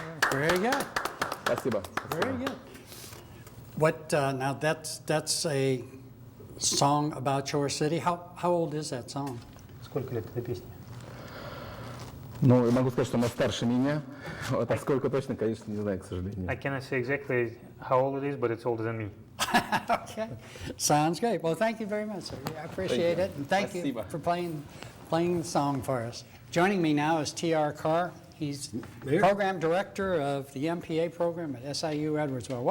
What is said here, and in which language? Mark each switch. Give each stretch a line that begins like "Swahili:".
English: Very good.
Russian: Спасибо.
English: Very good. What now? That's a song about your city. How old is that song?
Russian: Сколько лет этой песни? Ну, я могу сказать, что она старше меня. Вот, а сколько точно, конечно, не знаю, к сожалению.
English: I cannot say exactly how old it is, but it's older than me. Okay, sounds great. Well, thank you very much, sir. I appreciate it, and thank you
Russian: Спасибо.
English: for playing the song for us. Joining me now is T.R. Carr. He's program director of the MPA program at SIU Edwardsville.